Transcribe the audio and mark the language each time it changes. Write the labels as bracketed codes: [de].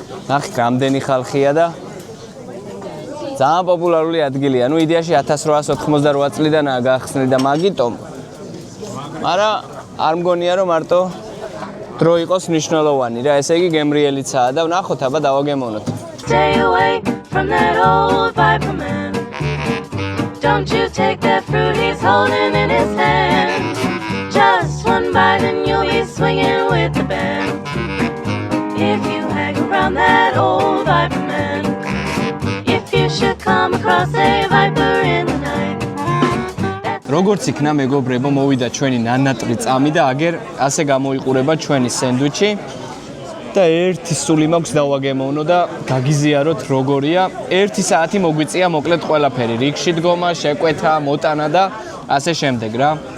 [ka] ნახეთ რამდენი ხალხია და ძალიან პოპულარული ადგილია. ნუ იდეაში 1888 წლიდანაა გახსნილი და მაგიტომ. მაგრამ არ მგონია რომ მარტო დრო იყოს მნიშვნელოვანი რა, ესე იგი გემრიელიცაა და ვნახოთ აბა დავაგემონოთ. [en] Stay away from that old Viper man. Don't you take that fruit he's holding in his hand. Just one bite and you'll be swinging with the band. If you hang around that old Viper man, if you should come across a viper in the night. [ka] როგორც იქნა მეგობრებო, მოვიდა ჩვენი ნანატრი წამი და აგერ ასე გამოიყურება ჩვენი სენდვიჩი. და ერთი სული მაქვს დავაგემოვნო და გაგიზიაროთ როგორია. 1 საათი მოგვიწია მოკლედ ყველაფერი. რიგში დგომა, შეკვეთა, მოტანა და ასე შემდეგ რა.